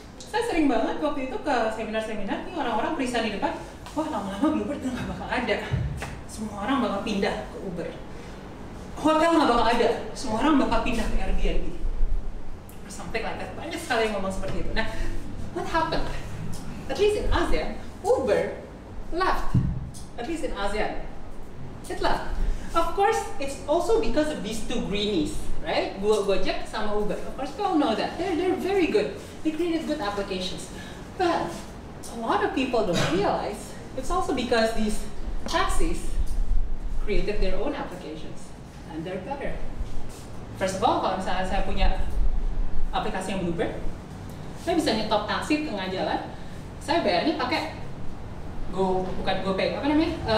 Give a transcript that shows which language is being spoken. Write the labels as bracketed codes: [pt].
[id] Saya sering banget waktu itu ke seminar-seminar, nih orang-orang perisan di depan, wah lama-lama Bluebird udah nggak bakal ada. Semua orang bakal pindah ke Uber. Hotel nggak bakal ada, semua orang bakal pindah ke Airbnb. [en] Something like that. [id] Banyak sekali yang ngomong seperti itu. [en] Nah, what happened? At least in ASEAN, Uber left. At least in ASEAN, it left. Of course, it's also because of these two greenies, right? Gojek sama Uber. Of course, we all know that. They're very good. They created good applications. But a lot of people don't realize it's also because these taxis created their own applications. And they're better. First of all, [id] kalau misalnya saya punya aplikasi yang Bluebird, saya bisa nyetop taksi di tengah jalan, saya bayarnya pakai bukan GoPay, apa namanya?